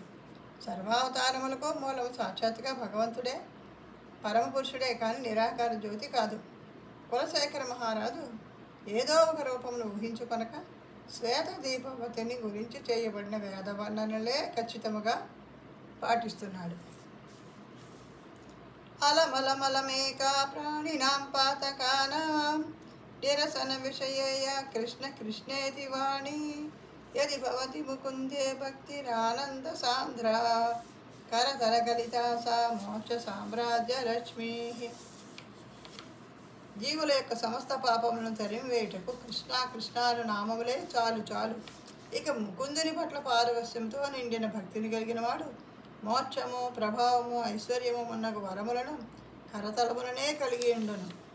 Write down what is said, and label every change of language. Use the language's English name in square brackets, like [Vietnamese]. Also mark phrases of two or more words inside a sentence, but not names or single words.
[Telugu] సర్వావతారములకు మూలము సాక్షాత్తుగా భగవంతుడే, పరమపురుషుడే కానీ నిరాకార జ్యోతి కాదు. కులశేఖర మహారాజు ఏదో ఒక రూపమును ఊహించుకొనక శ్వేత దీపవతిని గురించి చేయబడిన వేదవర్ణనలే ఖచ్చితముగా పాటిస్తున్నాడు. [Sanskrit] अलमलमलमेका प्राणिनां पातकानां निरसनविषयेय कृष्ण कृष्णेति वाणी यदि भवति मुकुन्दे भक्तिरानन्दसान्द्रा करतलकलिता सा मोक्षसाम्राज्यलक्ष्मीः। [Telugu] జీవుల యొక్క సమస్త పాపములను తరిమివేయుటకు కృష్ణ కృష్ణాలు నామములే చాలు చాలు. ఇక ముకుందుని పట్ల పారవస్యంతో నిండిన భక్తిని కలిగిన వాడు మోక్షము ప్రభావము ఐశ్వర్యము మున్నగు వరములను కరతలములనే కలిగి ఉండును.